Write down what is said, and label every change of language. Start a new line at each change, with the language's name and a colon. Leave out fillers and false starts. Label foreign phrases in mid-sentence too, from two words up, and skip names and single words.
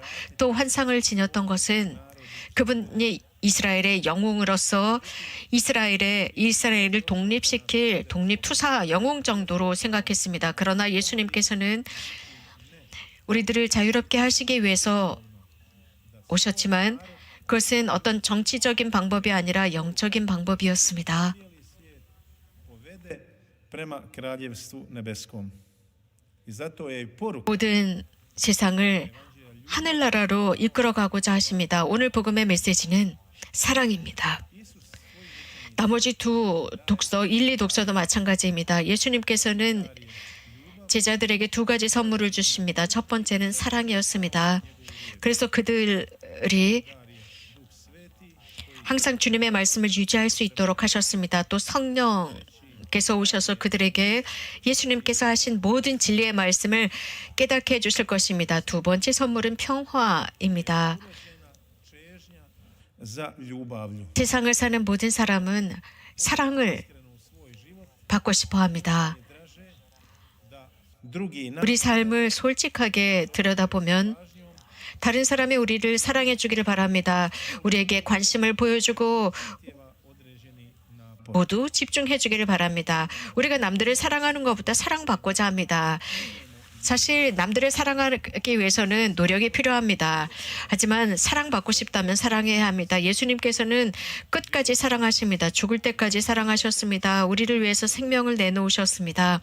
Korean: 또 환상을 지녔던 것은 그분이 이스라엘의 영웅으로서 이스라엘을 독립시킬 독립투사 영웅 정도로 생각했습니다. 그러나 예수님께서는 우리들을 자유롭게 하시기 위해서 오셨지만 그것은 어떤 정치적인 방법이 아니라 영적인 방법이었습니다.
Croatian: povede prema kraljevstvu nebeskom. I zato je i poruka
Korean: 모든 세상을 하늘나라로 이끌어가고자 하십니다. 오늘 복음의 메시지는 사랑입니다. 나머지 두 독서, 1, 2독서도 마찬가지입니다. 예수님께서는 제자들에게 두 가지 선물을 주십니다. 첫 번째는 사랑이었습니다. 그래서 그들이 항상 주님의 말씀을 유지할 수 있도록 하셨습니다. 또 성령께서 오셔서 그들에게 예수님께서 하신 모든 진리의 말씀을 깨닫게 해주실 것입니다. 두 번째 선물은 평화입니다.
Croatian: za ljubavlju.
Korean: 세상을 사는 모든 사람은 사랑을 받고 싶어 합니다.
Croatian: Drugi na
Korean: 우리 삶을 솔직하게 들여다보면 다른 사람이 우리를 사랑해 주기를 바랍니다. 우리에게 관심을 보여주고
Croatian: određeni napor.
Korean: 모두 집중해 주기를 바랍니다. 우리가 남들을 사랑하는 것보다 사랑받고자 합니다. 사실 남들을 사랑하기 위해서는 노력이 필요합니다. 하지만 사랑받고 싶다면 사랑해야 합니다. 예수님께서는 끝까지 사랑하십니다. 죽을 때까지 사랑하셨습니다. 우리를 위해서 생명을 내놓으셨습니다.